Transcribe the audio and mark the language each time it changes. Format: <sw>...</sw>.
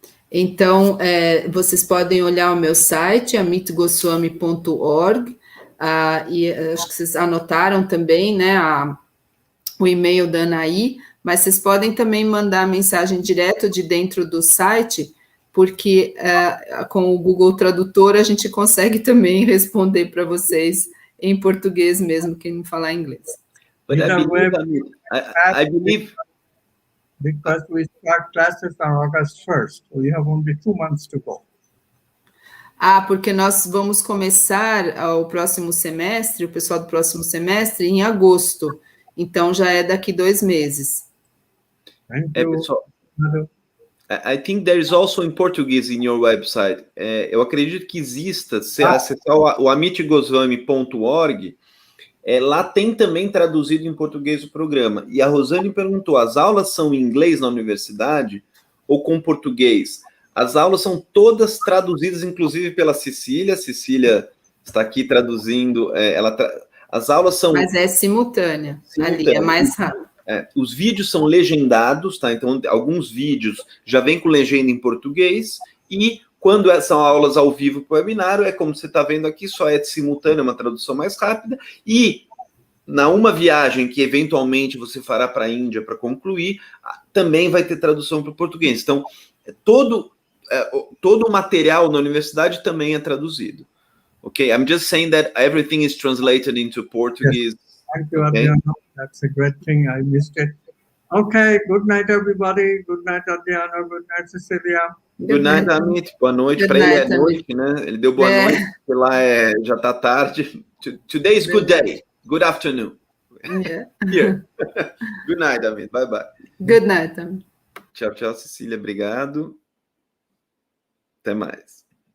<pt>Então, vocês podem olhar o meu site, amitgoswami.org, e acho que vocês anotaram também, né, o e-mail da Anaí, mas vocês podem também mandar mensagem direto de dentro do site, porque com o Google Tradutor a gente consegue também responder para vocês em português mesmo, quem não falar inglês.</pt> <en>But I believe because we start classes on August 1st, so you have only 2 months to go.</en> <pt>Porque nós vamos começar o próximo semestre, o pessoal do próximo semestre, em agosto. Então, já é daqui 2 meses.</pt> <en>Pessoal, I think there is also in Portuguese in your website.</en> <pt>Eu acredito que exista, se acessar o amitgoswami.org, lá tem também traduzido em português o programa. E a Rosane perguntou, as aulas são em inglês na universidade ou com português? As aulas são todas traduzidas, inclusive pela Cecília. Cecília está aqui traduzindo. As aulas são... Mas é simultânea. Ali é mais rápido. Os vídeos são legendados, tá? Então, alguns vídeos já vêm com legenda em português, e quando são aulas ao vivo para o webinário, é como você está vendo aqui, só é simultânea, uma tradução mais rápida, e na uma viagem que eventualmente você fará para a Índia para concluir, também vai ter tradução para o português. Então, todo o material na universidade também é traduzido. Ok?</pt> <en>I'm just saying that everything is translated into Portuguese. Yes. Thank you, Adriano. That's a great thing. I missed it. Okay, good night, everybody. Good night, Adriano. Good night, Cecilia. Good night, Amit.</en> <pt>Boa noite. Para ele é noite, né? Ele deu boa noite, porque lá já está tarde.</pt> <en>Today is good day. Good afternoon. Yeah. Here. Good night, Amit. Bye, bye. Good night, Amit.</en> <pt>Tchau, tchau, Cecília. Obrigado. Até mais.</pt>